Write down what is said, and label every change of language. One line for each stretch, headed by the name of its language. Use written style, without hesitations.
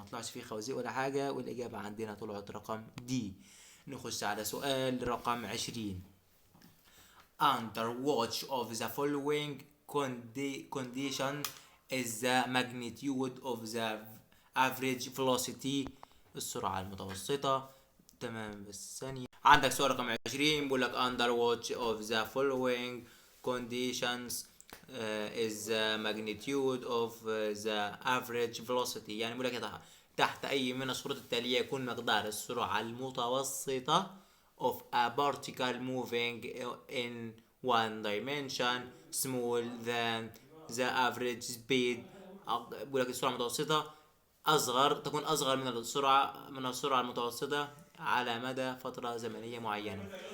Arabic: ما طلعش فيه خوازيق ولا حاجة، والإجابة عندنا طلعت رقم دي. نخش على سؤال رقم 20.
English: Under which of the following condition is the magnitude of the average velocity؟
Arabic: السرعة المتوسطة. تمام. بس ثانية. عندك سؤال رقم 20 بيقول لك
English: under which of the following conditions is the magnitude of the average velocity.
Arabic: يعني بيقول لك تحت أي من الشروط التالية يكون مقدار السرعة المتوسطة
English: of a particle moving in one dimension small than the average speed.
Arabic: بيقول لك السرعة المتوسطة تكون أصغر من السرعة المتوسطة على مدى فترة زمنية معينة.